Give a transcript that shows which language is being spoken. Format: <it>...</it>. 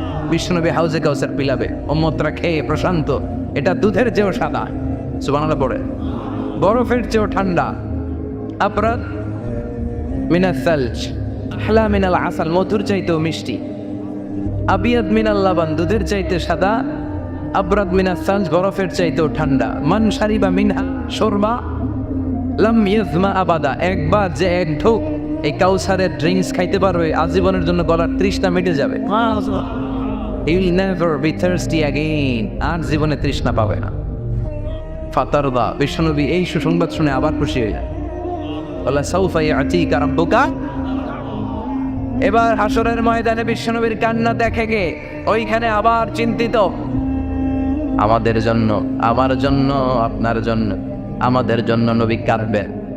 <bn>বিশ্বনবী হাউজে কাউসার পিলাবে, উম্মতরা খেয়ে প্রশান্ত। এটা দুধের চেয়েও সাদা, সুবহানাল্লাহ পড়ে, বরফের চেয়েও ঠান্ডা,</bn> <ar>আবরাদ মিনাস সালজ আহলা মিনাল আসাল,</ar> <bn>মধুর চাইতেও মিষ্টি,</bn> <ar>আবিয়াদ মিনাল লাবান,</ar> <bn>দুধের চাইতে সাদা,</bn> <ar>আবরাদ মিনাস সালজ,</ar> <bn>বরফের চাইতেও ঠান্ডা।</bn> <ar>মান শারিবা মিনহা শরবা লাম ইয়াজমা আবাদা,</ar> <bn>একবার যে এক ঢোক এই কাউসারের ড্রিঙ্কস খাইতে পারবে আজীবনের জন্য গলার তৃষ্ণা মিটে যাবে।</bn> <en>He will never be thirsty again,</en> <bn>আর জীবনে তৃষ্ণা পাবে না। ফাতারদা, বিশ্বনবী এই সুসংবাদ শুনে আবার খুশি হয়ে যায়। বলে</bn> <ar>সাউফা ইয়াতিকা রাব্বুকা।</ar> <bn>এবার হাসরের ময়দানে বিশ্বনবীর কান্না দেখে গে ওইখানে আবার চিন্তিত, আমাদের জন্য, আমার জন্য, আপনার জন্য, আমাদের জন্য নবী কাঁদবেন।</bn>